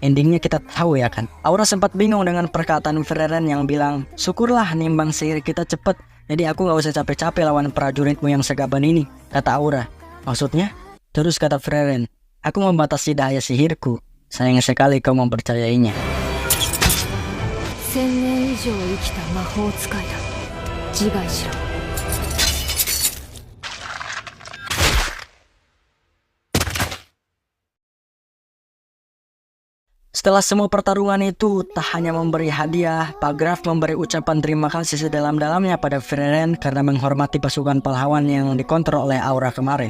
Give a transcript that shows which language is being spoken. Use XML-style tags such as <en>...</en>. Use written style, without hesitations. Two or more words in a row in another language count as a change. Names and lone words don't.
<id>Endingnya kita tahu ya kan. Aura sempat bingung dengan perkataan Frieren yang bilang, syukurlah nimbang sihir kita cepet. Jadi aku gak usah capek-capek lawan prajuritmu yang segaban ini, kata Aura. Maksudnya? Terus kata Frieren, aku membatasi daya sihirku. Sayang sekali kau mempercayainya.</id> <ja>1000 年以上生きた魔法使いだ。自害しろ。</ja> <id>Setelah semua pertarungan itu, tak hanya memberi hadiah, Pak Graf memberi ucapan terima kasih sedalam-dalamnya pada Frieren karena menghormati pasukan pahlawan yang dikontrol oleh Aura kemarin.</id>